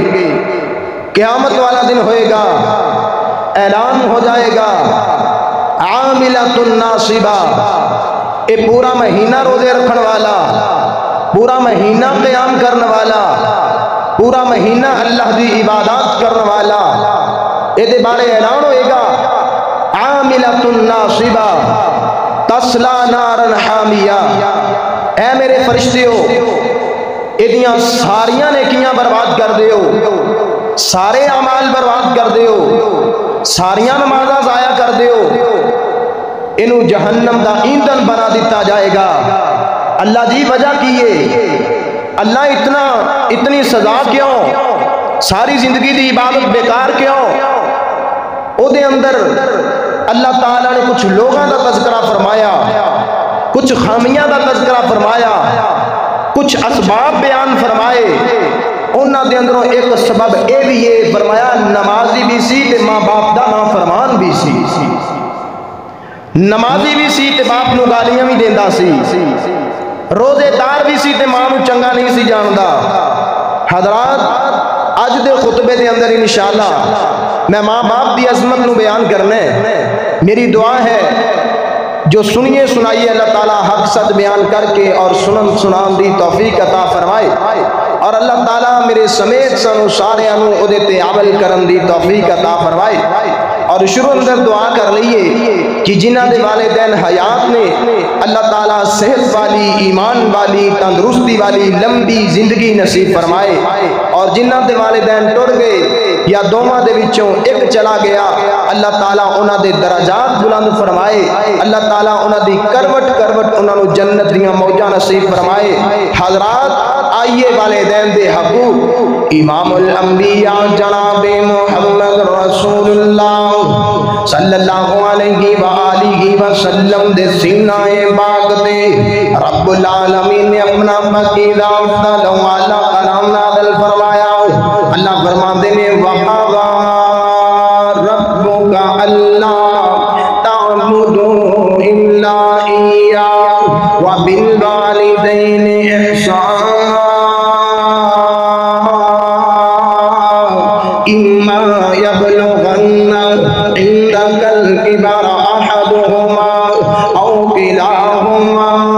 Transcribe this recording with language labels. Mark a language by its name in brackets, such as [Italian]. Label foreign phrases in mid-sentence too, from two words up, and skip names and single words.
[Punjabi] قیامت والا دن ہوئے گا، اعلان ہو جائے گا [Arabic] عاملۃ ناصبہ، [Punjabi] اے پورا مہینہ روزے رکھن والا، پورا مہینہ قیام کرنے والا، پورا مہینہ اللہ دی عبادات کرنے والا، اے دے بارے اعلان ہوئے گا [Arabic] عاملۃ ناصبہ تصلی نارا حامیہ۔ [Punjabi] اے میرے فرشتیو، ایدیاں ساریاں نیکیاں برباد کر دیو، سارے اعمال برباد کر دیو، ساریاں نمازاں ضائع کر دیو، انہوں جہنم دا ایندھن بنا دیتا جائے گا۔ اللہ جی وجہ کیے، اللہ اتنی سزا کیوں، ساری زندگی دی عبادت بیکار کیوں؟ او دے اندر اللہ تعالیٰ نے کچھ لوگاں دا تذکرہ فرمایا، کچھ خامیاں دا تذکرہ فرمایا، کچھ اسباب بیان فرمائے۔ انہاں دے اندروں ایک سبب اے بھی یہ فرمایا نمازی بھی سی تے ماں باپ دا نا فرمان بھی سی، نمازی بھی سی تے باپ نو گالیاں بھی دیندا سی، روزے دار بھی سی تے ماں نو چنگا نہیں سی جاندا۔ حضرات اج دے خطبے دے اندر انشاءاللہ میں ماں باپ دی عظمت نو بیان کرنے، میری دعا ہے جو سنیے سنائیے اللہ تعالیٰ حق سچ بیان کر کے اور سنن سنان دی توفیق عطا فرمائے، اور اللہ تعالیٰ میرے سمیت سنو سارے انو ادھے تے عمل کرن دی توفیق عطا فرمائے۔ اور شروع اندر دعا کر لئیے کہ جنہ دے والدین حیات نے اللہ تعالیٰ صحت والی، ایمان والی، تندرستی والی لمبی زندگی نصیب فرمائے، اور جنہ دے والدین ٹر گئے یا دوما دے وچوں ایک چلا گیا، اللہ تعالیٰ انہاں دے درجات بلند فرمائے، اللہ تعالیٰ انہاں دی کروٹ کروٹ انہاں نو جنت دیاں موجاں نصیب فرمائے۔ حضرات آئیے والدین دے حقوق امام الانبیاء جناب محمد رسول اللہ [Arabic] صلی اللہ علیہ وآلہ وسلم [Punjabi] دے سینہ پاک تے [Arabic] رب العالمین [Punjabi] نے اپنا مقیدہ افضل والا کلام نازل فرمایا۔ [Urdu] اللہ فرماتے ہیں [Arabic] وَقَضَى رَبُّكَ أَلَّا تَعْبُدُوا إِلَّا إِيَّاهُ وَبِالْوَالِدَيْنِ إِحْسَانًا إِمَّا يَبْلُغَنَّ عِندَكَ الْكِبَرَ أَحَدُهُمَا أَوْ كِلَاهُمَا